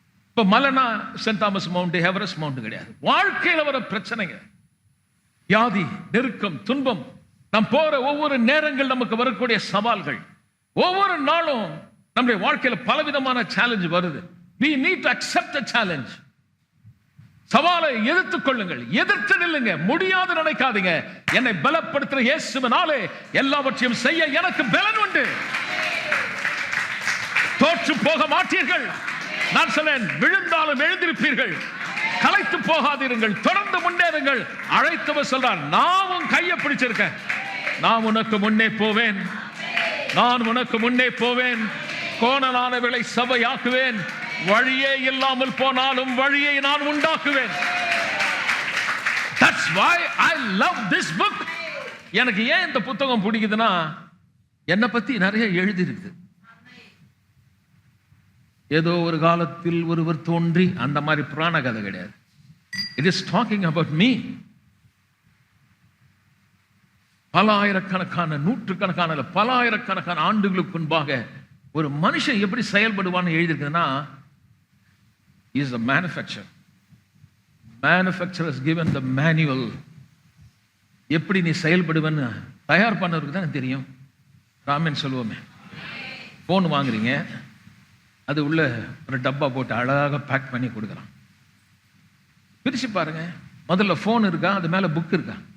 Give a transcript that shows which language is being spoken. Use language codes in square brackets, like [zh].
[ta] இப்ப மலைனா send Thomas mount, Everest mount கிடையாது. வாழ்க்கையில வர பிரச்சனைங்க, வியாதி, நெருக்கம், துன்பம், நாம் போற ஒவ்வொரு நேரங்கள் நமக்கு வரக்கூடிய சவால்கள், ஒவ்வொரு நாளும் நம்முடைய வாழ்க்கையில பலவிதமான சேலஞ்ச் வருது. [en] We need to accept the challenge. [ta] சவாலை எதிர்த்துக் கொள்ளுங்கள், எதிர்த்து நில்லுங்க. முடியாது நினைக்காதீங்க. என்னை பலப்படுத்துற இயேசுவினாலே எல்லாவற்றையும் செய்ய எனக்கு பலன் உண்டு. தோற்று போக மாட்டீர்கள். நான் சொல்லேன், விழுந்தாலும் எழுந்திருப்பீர்கள். களைத்து போகாதீர்கள், தொடர்ந்து முன்னேறுங்கள். அழைத்தவர் சொல்றார், நான் உன் கையை பிடிச்சிருக்கேன், நான் உனக்கு முன்னே போவேன், நான் உனக்கு முன்னே போவேன். கோணலானவர்களை சபையாக்குவேன், வழியே இல்லாமல் போனாலும் வழியை நான் உண்டாக்குவேன். [en] That's why I love this book. [ta] எனக்கு ஏன் இந்த புத்தகம் பிடிக்குதுன்னா, என்னை பத்தி நிறைய எழுதி இருக்கு. ஏதோ ஒரு காலத்தில் ஒருவர் தோன்றி அந்த மாதிரி புராண கதை கிடையாது. [en] It is talking about me. [ta] பல ஆயிரக்கணக்கான, நூற்றுக்கணக்கான, பல ஆயிரக்கணக்கான ஆண்டுகளுக்கு முன்பாக ஒரு மனுஷன் எப்படி செயல்படுவான்னு எழுதியிருக்குன்னா, [en] is a manufacturer. Manufacturer has given the manual. [ta] எப்படி நீ செயல்படுவேன்னு தயார் பண்ணவருக்கு தான் தெரியும். ராமன் சொல்லுவோமே, போன் வாங்குறீங்க, அது உள்ள ஒரு டப்பா போட்டு அழகாக பேக் பண்ணி கொடுக்குறான். பிரிச்சு பாருங்க, முதல்ல போன் இருக்கா, அது மேல புக் இருக்கா?